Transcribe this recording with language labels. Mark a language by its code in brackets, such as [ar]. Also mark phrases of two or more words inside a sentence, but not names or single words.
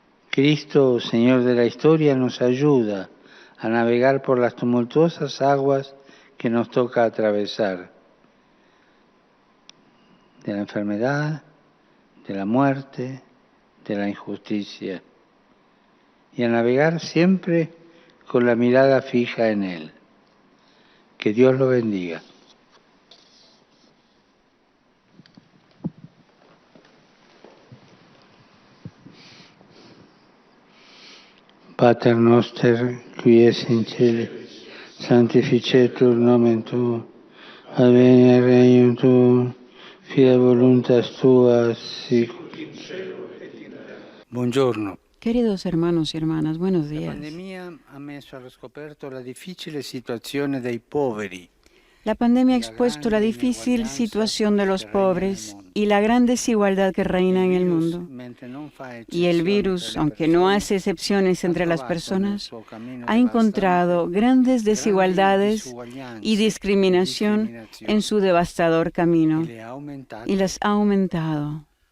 [es] Cristo, Señor de la historia, nos ayuda a navegar por las tumultuosas aguas que nos toca atravesar, de la enfermedad, de la muerte, de la injusticia, y a navegar siempre con la mirada fija en Él. Que Dios lo bendiga. [la] Pater noster, qui es in cielo, sanctificetur nomen tuum, adveniat regnum tuum, fiat voluntas tua, sicut in cielo et in terra. [it] Buongiorno. [es] Queridos hermanos y hermanas, buenos [it] La [es] días. [it] pandemia ha messo allo scoperto la difficile situazione dei poveri. [es] La pandemia ha expuesto la difícil situación de los pobres y la gran desigualdad que reina en el mundo. Y el virus, aunque no hace excepciones entre las personas, ha encontrado grandes desigualdades y discriminación en su devastador camino y las ha aumentado.